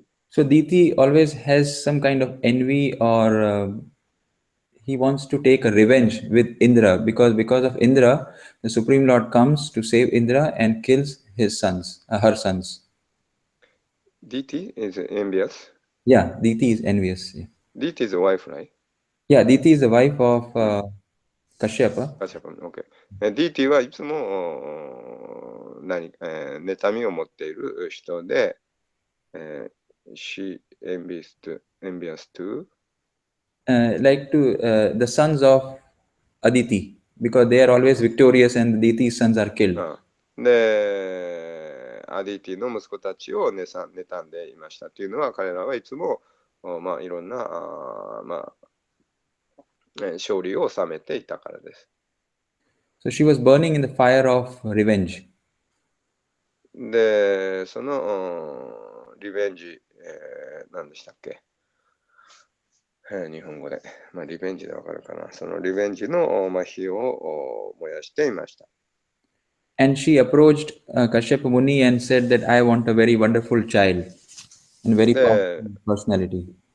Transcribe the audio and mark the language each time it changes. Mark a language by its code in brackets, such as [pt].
[en] so Diti always has some kind of envy or he wants to take a revenge with Indra because of Indra, the Supreme Lord comes to save Indra and kills his sons, her sons. DT is envious. Yeah, Diti is envious. Yeah, DT is a wife, right? yeah, Diti is the wife of Kashyapa. [ja] カシャパン、OK。 DT はいつも妬みを持っている人で、 [en] she envious to Like to the sons of Aditi because they are always victorious and Diti's sons are killed. [ja] で、アディティの息子たちを妬んでいましたというのは、彼らはいつもいろんな勝利を収めていたからです。 [en] So she was burning in the fire of revenge. [ja] で、そのリベンジ、何でしたっけ、日本語で。リベンジでわかるかな。そのリベンジの火を燃やしていました。 [en] And she approached Kashyapa Muni and said that I want a very wonderful child and very powerful personality.